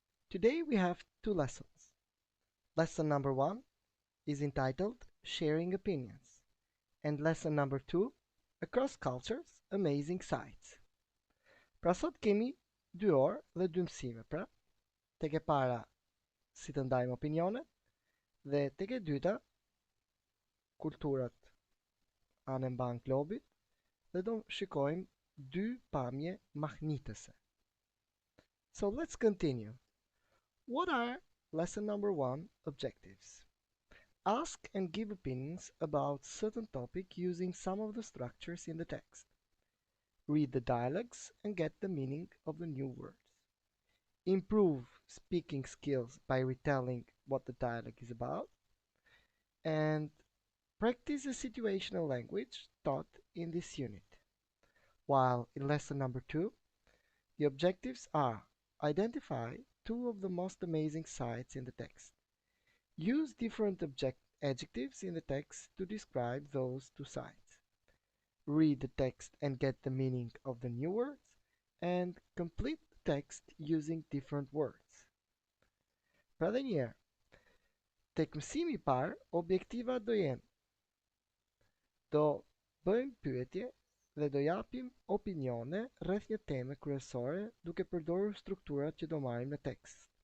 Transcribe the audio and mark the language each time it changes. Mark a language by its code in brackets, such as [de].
[en] Today we have two lessons. Lesson number 1 is entitled Sharing Opinions, and lesson number 2, Across Cultures, Amazing Sights. [sq] Pra sot kemi 2 orë dhe 2 mësime, pra tek e para si të ndajmë opinione dhe tek e dyta kulturat anë mban globit dhe do shikojmë dy pamje mahnitëse. [en] So let's continue. What are lesson number 1 objectives? Ask and give opinions about certain topic using some of the structures in the text. Read the dialogues and get the meaning of the new words. Improve speaking skills by retelling what the dialogue is about. And practice the situational language taught in this unit. While in lesson number 2, the objectives are identify two of the most amazing sights in the text. Use different adjectives in the text to describe those two sides. Read the text and get the meaning of the new words, and complete the text using different words. [sq] Pra dhe njerë, tek mësimi I parë, objektivat do jenë: do bëjmë pyetje dhe do japim opinione rreth një teme kryesore duke përdorur strukturat që do marrim në tekst.